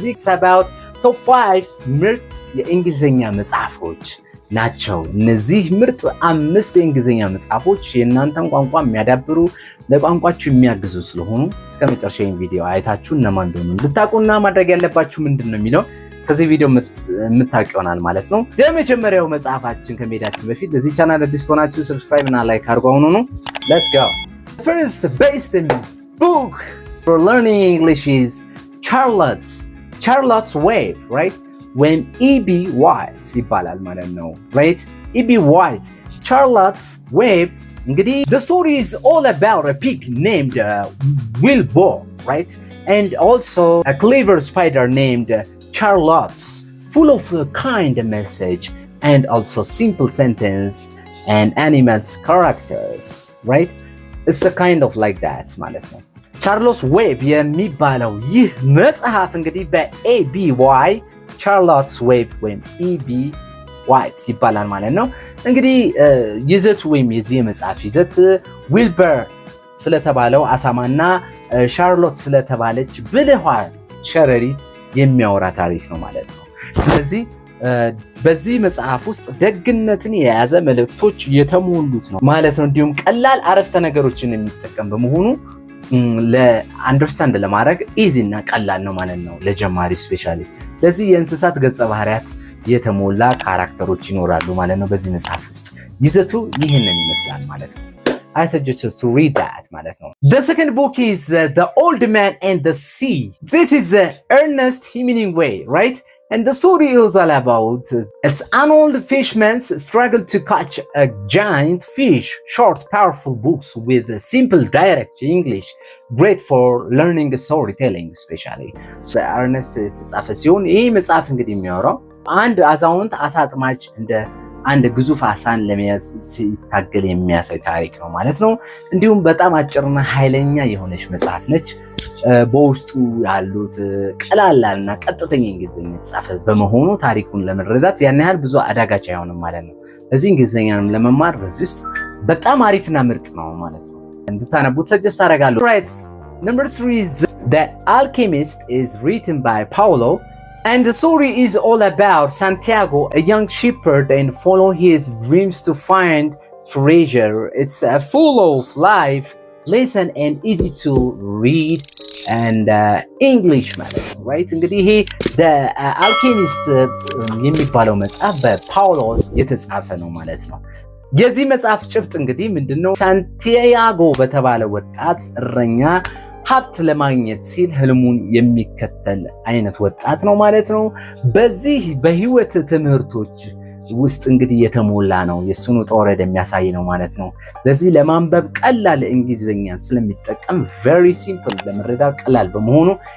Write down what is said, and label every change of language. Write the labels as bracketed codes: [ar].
[en] It's about top 5 [am] ምርጥ የእንግሊዘኛ መጽሐፎች ናቸው። እነዚህ ምርጥ 5 የእንግሊዘኛ መጽሐፎች የእናንተን ቋንቋ የሚያዳብሩ ለቋንቋችሁ የሚያግዙ ስለሆኑ እስከ መጨረሻው ቪዲዮ አይታችሁ እነማን እንደሆኑ እንድታውቁና ማድረግ ያለባችሁ ምንድነው የሚለው ከዚህ ቪዲዮ የምታውቁ ይሆናል ማለት ነው። የመጀመሪያው መጽሐፋችን ከመሄዳችን በፊት ለዚህ ቻናል አዲስ ከሆናችሁ ሰብስክራይብ እና ላይክ አድርጉ። አሁን ነው [en] let's go. First based in book for learning English is Charlotte's Web, right? When E.B. [am] White ይባላል ማለት ነው, right? [en] E.B. White, Charlotte's Web. [am] እንግዲህ [en] the story is all about a pig named Wilbur, right? And also a clever spider named Charlotte's, full of a kind message and also simple sentence and animals characters, right? It's a kind of like that [am] ማለት ነው. ቻርሎትስ ዌብ የሚባለው ይህ መጽሐፍ እንግዲህ በኤቢዋይ ቻርሎትስ ዌብ ወይም ኢቢ ዋይት ይባላል ማለት ነው። እንግዲህ ይዘቱ ወይም የዚህ መጽሐፍ ይዘት ዊልበር ስለተባለው አሳማና ሻርሎት ስለተባለች ብልኋ ሸረሪት የሚያወራ ታሪክ ነው ማለት ነው። ስለዚህ በዚህ መጽሐፍ ውስጥ ደግነትን የያዘ መልእክቶች የተሞሉት ነው ማለት ነው። እንዲሁም ቀላል አረፍተ ነገሮችን የሚጠቀም በመሆኑ ለአንደርስታንድ ለማድረግ ኢዚ እና ቀላል ነው ማለት ነው ለጀማሪ ስፔሻሊ። ለዚህ የእንስሳት ገጸ ባህሪያት የተሞላ ካራክተሮች ይኖራሉ ማለት ነው በዚህ መጽሐፍ ውስጥ። ይዘቱ ይህንን ይመስላል ማለት ነው። [en] I suggest you to read that [am] ማለት ነው። [en] The second book is The Old Man and the Sea. This is Ernest Hemingway, right? And the story is all about it's an old fisherman's struggle to catch a giant fish. Short, powerful books with simple, direct English, great for learning storytelling, especially. [am] So Ernest የተጻፈ ሲሆን ይህ መጽሐፍ እንግዲህ የሚያወራው አንድ አዛውንት አሳ አጥማጅ እንደ አንድ ግዙፍ አሳን ለመያዝ ሲታገል የሚያሳይ ታሪክ ነው ማለት ነው። እንዲሁም በጣም አጭርና ኃይለኛ የሆነች መጽሐፍ ነች። በውስጡ ያሉት ቀላልና ቀጥተኛ እንግሊዘኛ የተጻፈ በመሆኑ ታሪኩን ለመረዳት ያን ያህል ብዙ አዳጋች አይሆንም ማለት ነው። ለዚህ እንግሊዘኛንም ለመማር በዚህ ውስጥ በጣም አሪፍና ምርጥ ነው ማለት ነው። እንድታነቡት ሰጀስት አደርጋለሁ። [en] Right. Number 3 is The Alchemist is written by Paulo. And the story is all about Santiago, a young shepherd, and follow his dreams to find treasure. It's full of life lesson and easy to read and English [am] ማለት ነው, [en] right? [am] እንግዲህ ይሄ The Alchemist የሚባለው መጽሐፍ በፓውሎስ የተጻፈ ነው ማለት ነው። የዚህ መጽሐፍ ጭብጥ እንግዲህ ምንድነው? ሳንቲያጎ በተባለ ወጣት እረኛ ሀብት ለማግኘት ሲል ህልሙን የሚከተል አይነት ወጣት ነው ማለት ነው። በዚህ በህይወት ትምህርቶች ውስጥ እንግዲህ የተሞላ ነው። የሱን ውጣ ውረድ የሚያሳይ ነው ማለት ነው። ለዚህ ለማንበብ ቀላል እንግሊዘኛን ስለሚጠቀም [en] very simple [am] ለመረዳት ቀላል በመሆኑ